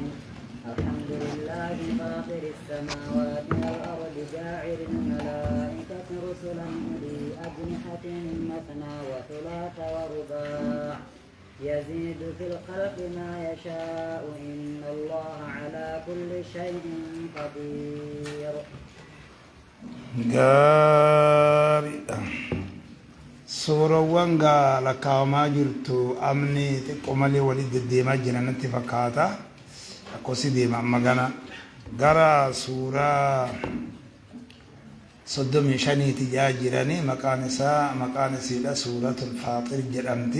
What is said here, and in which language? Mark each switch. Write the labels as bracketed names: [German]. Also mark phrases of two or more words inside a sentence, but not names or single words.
[Arabic] الحمد لله فاطر السماوات والأرض جاعل الملائكة رسلا أولي أجنحة مثنى وثلاث ورباع يزيد في الخلق ما يشاء إن الله على كل شيء قدير. [Oromo] gaariidha. Suurawwan lakkaa'amaa jirtu amni xiqqoo malee walitti deddeemaa jiran natti fakkaata. Akkasii deema amma gara suuraa 35 jaa jiranii maqaan isiidha suuratul faaxir jedhamti.